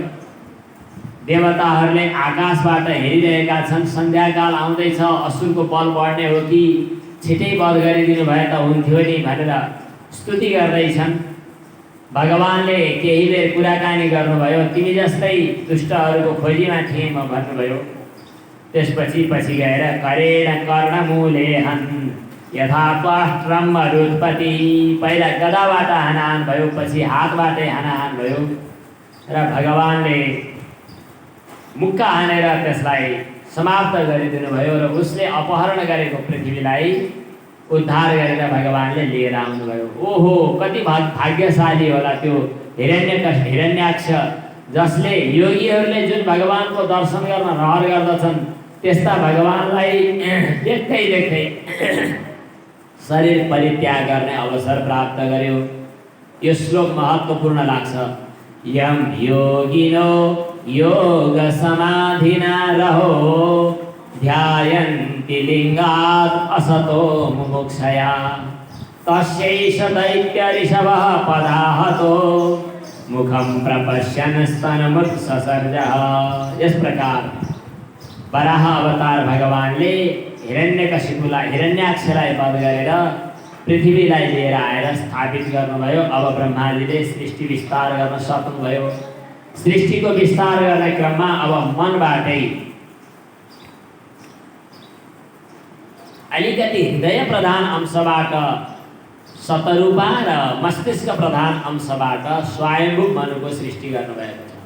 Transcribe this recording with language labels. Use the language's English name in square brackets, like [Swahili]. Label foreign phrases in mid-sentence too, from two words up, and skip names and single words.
[Nepali] देवताहरूले आकाशबाट हेरिरहेका छन्, सन्ध्याकाल आउँदैछ, असुरको बल बढ्ने हो कि छिटै वध गरिदिनु भए त हुन्थ्यो नि भनेर स्तुति गर्दैछन्। भगवानले केही बेर कुराकानी गर्नुभयो, तिमी जस्तै दुष्टहरूको खोजीमा थिएँ म भन्नुभयो। त्यसपछि पछि गएर [Sanskrit] करेण कर्णमूले हन् यथा त्वाष्ट्रम मरुत्पति, [Nepali] पहिला गदाबाट हानाहान भयो, पछि हातबाटै हानाहान भयो र भगवानले मुक्का हानेर त्यसलाई समाप्त गरिदिनु भयो र उसले अपहरण गरेको पृथ्वीलाई उद्धार गरेर भगवानले लिएर आउनुभयो। ओहो कति भाग्यशाली होला त्यो हिरण्याक्ष, जसले योगीहरूले जुन भगवानको दर्शन गर्न रहर गर्दछन् त्यस्ता भगवानलाई देख्दै देख्दै शरीर परित्याग गर्ने अवसर प्राप्त गर्यो। यो श्लोक महत्त्वपूर्ण लाग्छ। [Sanskrit] यम योगिनो योग समाधिना रहो ध्यायन्ति लिङ्गात् असतो मुमुक्षया तस्यैष दैत्य ऋषभः पदाहतो मुखं प्रपश्यन् स्तनमुत्ससर्जः। [Nepali] यस प्रकार वराह अवतार भगवानले हिरण्याक्षलाई वध गरेर पृथ्वीलाई लिएर आएर स्थापित गर्नुभयो। अब ब्रह्माजीले सृष्टि विस्तार गर्न सक्नुभयो। सृष्टिको विस्तार गर्ने क्रममा अब मनबाटै अलिकति हृदय प्रधान अंशबाट शतरूपा र मस्तिष्क प्रधान अंशबाट स्वयम्भू मनुको सृष्टि गर्नुभएको छ।